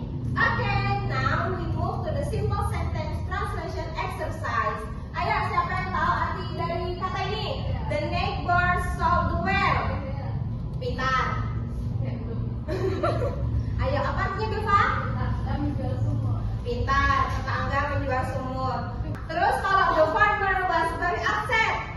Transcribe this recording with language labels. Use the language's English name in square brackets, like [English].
[English] Okay, now we move to the simple sentence translation exercise. [Indonesian] Ayo, siapa yang tahu arti dari kata ini? [English] The neighbor solved the well. Pintar. [Indonesian] Ayo, apa artinya Beva? Pintar, tetangga menjual sumur. Terus kalau [English] the farmer was very upset.